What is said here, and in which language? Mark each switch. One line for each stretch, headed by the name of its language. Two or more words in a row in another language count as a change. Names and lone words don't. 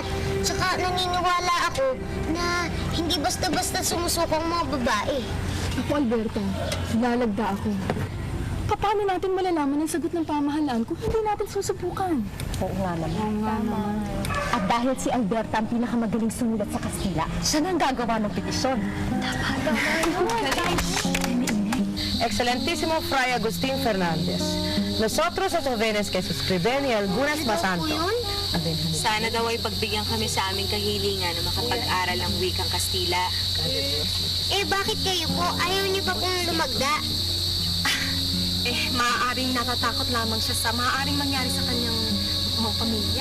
Filipino: Tsaka naniniwala ako na hindi basta-basta sumusuko ang mga babae. Ako, Alberto, lalagda ako. Paano natin malalaman ang sagot ng pamahalaan kung hindi natin susubukan? Oo nga naman. At dahil si Alberta ang pinakamagaling sumulat sa Kastila, siya na ang gagawa ng petisyon.
Spanish: Excelentísimo Fray Agustín Fernandez. Nosotros los jóvenes que suscriben y algunas más santo.
Filipino: Sana daw ay pagbigyan kami sa aming kahilingan na makapag-aral ng wikang Kastila. Bakit kayo po? Ayaw niyo pa pong lumagda? Maaaring natatakot lamang siya sa maaaring mangyari sa kanyang mga pamilya.